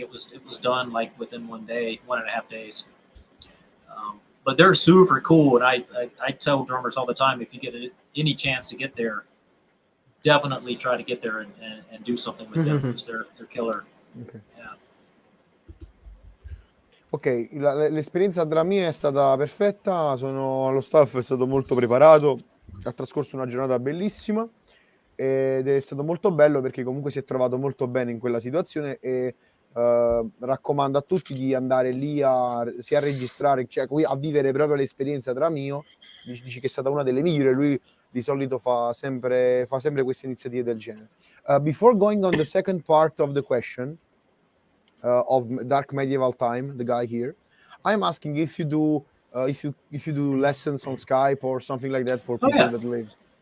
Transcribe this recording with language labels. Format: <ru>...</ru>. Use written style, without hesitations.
<en>It was done like within 1 day, 1.5 days. But they're super cool, and I tell drummers all the time, if you get any chance to get there, definitely try to get there and do something with them, because they're killer. Okay. Yeah.</en> <it>Ok, l'esperienza a Dramio è stata perfetta, lo staff è stato molto preparato, ha trascorso una giornata bellissima ed è stato molto bello perché comunque si è trovato molto bene in quella situazione, e raccomando a tutti di andare lì sia a registrare, cioè a vivere proprio l'esperienza Dramio. Dici che è stata una delle migliori, lui di solito fa sempre queste iniziative del genere.</it> <en>Before going on the second part of the question, of Dark Medieval Time, the guy here, I'm asking if you do if you do lessons on Skype or something like that for people that live.</en>